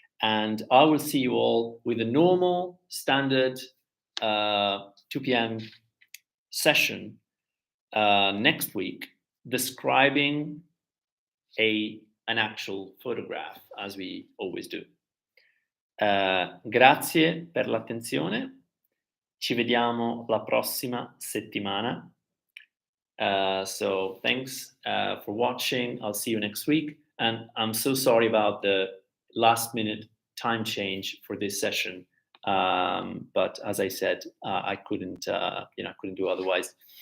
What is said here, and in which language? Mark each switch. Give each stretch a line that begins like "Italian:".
English: And I will see you all with a normal, standard 2 p.m. session next week, describing an actual photograph, as we always do.
Italian: Grazie per l'attenzione. Ci vediamo la prossima settimana.
English: So thanks for watching. I'll see you next week. And I'm so sorry about the last minute time change for this session. But as I said, I couldn't do otherwise.